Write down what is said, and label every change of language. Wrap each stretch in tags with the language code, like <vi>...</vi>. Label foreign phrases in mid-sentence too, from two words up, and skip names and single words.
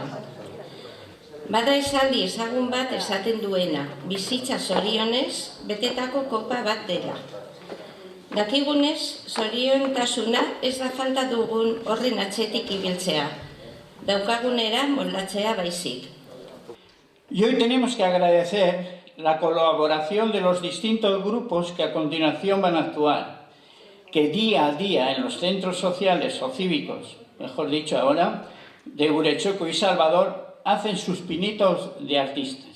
<eu>Bada esaldi ezagun bat esaten duena, bizitza zorionez betetako kopa bat dela. Dakigunez, zoriontasuna ez da falta dugun horren atzetik ibiltzea, daukagunera moldatzea baizik.</eu> <es>Y hoy tenemos que agradecer la colaboración de los distintos grupos que a continuación van a actuar, que día a día en los centros sociales o cívicos, mejor dicho ahora, de Urechoco y Salvador, hacen sus pinitos de artistas.</es>